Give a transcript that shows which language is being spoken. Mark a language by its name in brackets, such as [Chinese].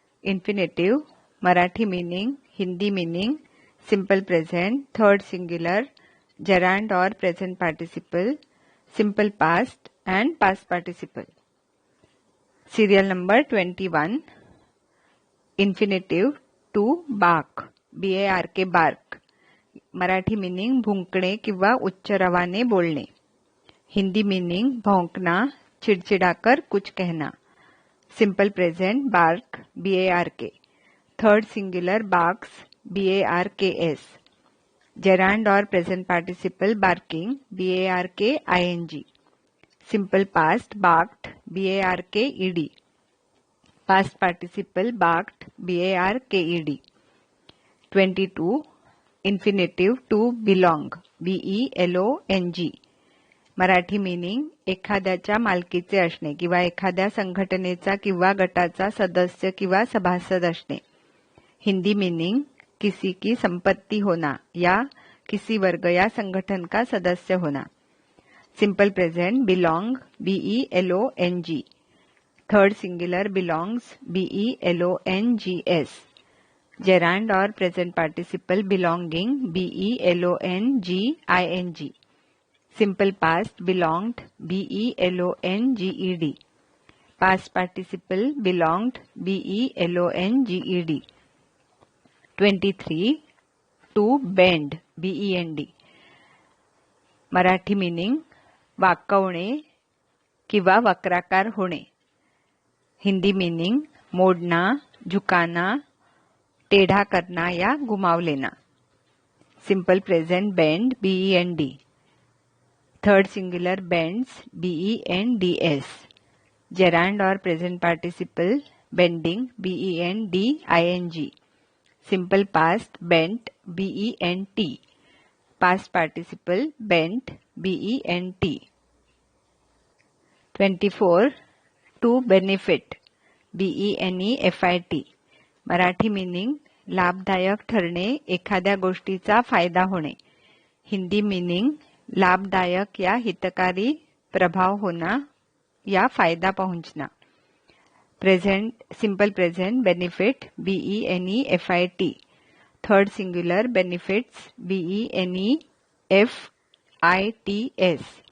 [English] Infinitive Marathi meaning, Hindi meaning, simple present, third singular, gerund और present participle, simple past and past participle. Serial number 21. Infinitive to bark, BARK bark. [Marathi] Marathi meaning भुंकणे किंवा उच्च रवाने बोलणे. [Hindi] Hindi meaning भौंकना, चिड़चिड़ाकर कुछ कहना. [English] Simple present bark, BARK. Third singular barks, BARKS. Gerund और present participle barking, BARKING. Simple past barked, BARKED. Past participle barked, BARKED. 22. Infinitive to belong, BELONG. [Marathi] Marathi meaning एखाद्याच्या मालकीचे असणे किंवा एखाद्या संघटनेचा किंवा गटाचा सदस्य किंवा सभासद असणे. [Hindi] हिंदी मीनिंग किसी की संपत्ति होना या किसी वर्ग या संगठन का सदस्य होना. [English] Simple present belong, BELONG. Third singular belongs, BELONGS. Gerund और present participle belonging, BELONGING. Simple past belonged, BELONGED. Past participle belonged, BELONGED. 23. To bend, BEND. [Marathi] Marathi meaning वाकवणे किंवा वक्राकार होणे. [Hindi] हिंदी मीनिंग मोडना, झुकाना, टेढ़ा करना या घुमाव लेना. [English] Simple present bend, BEND. Third singular bends, BENDS. Gerund और present participle bending, BENDING. Simple past bent, BENT. Past participle bent, BENT. 24. To benefit, BENEFIT. [Marathi] Marathi meaning लाभदायक ठरणे, एखाद्या गोष्टीचा फायदा होणे. [Hindi] हिंदी मीनिंग लाभदायक या हितकारी प्रभाव होना या फायदा पहुंचना. [English] Present simple present benefit, BENEFIT. Third singular benefits, BENEFITS.